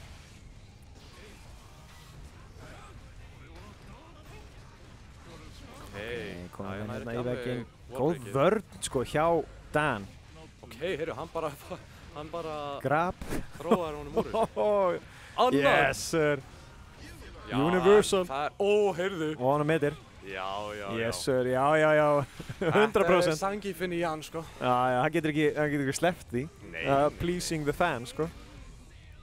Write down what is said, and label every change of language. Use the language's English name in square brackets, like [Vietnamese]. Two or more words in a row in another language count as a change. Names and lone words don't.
[Icelandic] Komum við hérna í vegginn. Góð vörn, sko, hjá Dan. Ok, heyrðu, hann bara Grab. Þróar honum úr þessu. Annar! [English] Yes, sir. [Icelandic] Já, Universal. Það er, heyrðu. Og hann metir. Já. [English] Yes, sir, [Icelandic] já. 100%. Þetta er Zangief inn í hann, sko. Já, hann getur ekki sleppt því. Nei. [English] Pleasing the fans, [Icelandic] sko.